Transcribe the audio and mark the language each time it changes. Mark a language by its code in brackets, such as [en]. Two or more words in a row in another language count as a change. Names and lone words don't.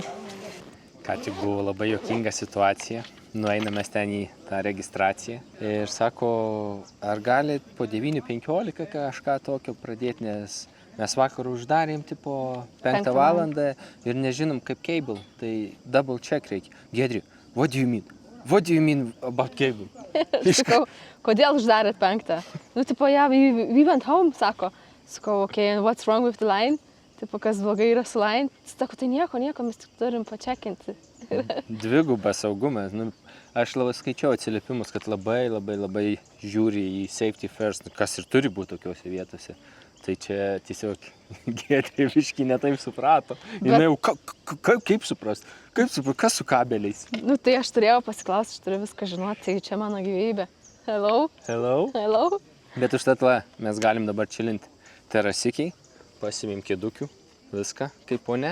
[lt] Ką tik buvo labai juokinga situacija. Nueinam mes ten į tą registraciją. Ir sako, ar gali po 9:15 kažką tokio pradėti, nes mes vakar uždarėm tipo 5 valandą ir nežinom kaip cable. Tai [en] double check [lt] reikia. Giedri, [en] what do you mean? What do you mean about cable? [lt] Sakau, kodėl uždarėt 5? Nu, tipo, [en] yeah, we went home, [lt] sako. Sakau, [en] okay, and what's wrong with the line? [lt] Tipo, kas blogai yra su line? Sako, tai nieko, mes tik turim pačekinti. Dvigubas saugumas. Nu, aš labai skaičiau atsiliepimus, kad labai žiūri į [en] safety first, [lt] kas ir turi būti tokiuose vietose. Tai čia tiesiog Giedrė biškį netaip suprato. Jinai jau, kaip suprast? Kas su kabeliais? Nu, tai aš turėjau pasiklausti, aš turiu viską žinoti, tai čia mano gyvybė. Hello. Bet užtat va, mes galim dabar čilinti terasikiai, pasimim kėdukių, viską kaip pone.